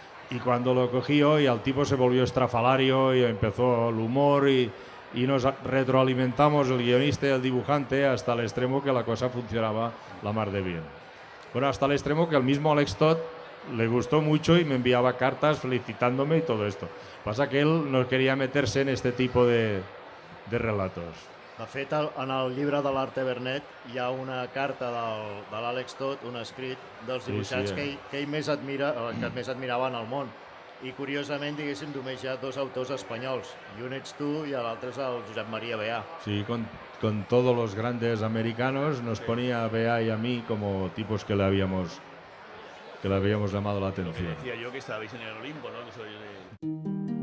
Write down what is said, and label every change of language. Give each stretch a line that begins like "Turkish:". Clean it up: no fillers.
Spanish: Y cuando lo cogí hoy, al tipo se volvió estrafalario y empezó el humor y nos retroalimentamos el guionista y el dibujante hasta el extremo que la cosa funcionaba la mar de bien. Bueno, hasta el extremo que el mismo Alex Todd le gustó mucho y me enviaba cartas felicitándome y todo esto. Pasa que él no quería meterse en este tipo de relatos.
Catalan: De fet, en el llibre de l'Arte Vernet hi ha una carta de l'Àlex Todd, un escrit dels dibuixants que ell més admira, que més admirava en el món. I curiosament, diguéssim, només hi ha dos autors espanyols, i un ets tu i l'altre és el Josep María Beá.
Spanish: Sí, con todos los grandes americanos nos ponía a Beá y a mí como tipos que le habíamos llamado la atención. Lo que decía yo, que estabais en el Olimpo, ¿no? Que soy de...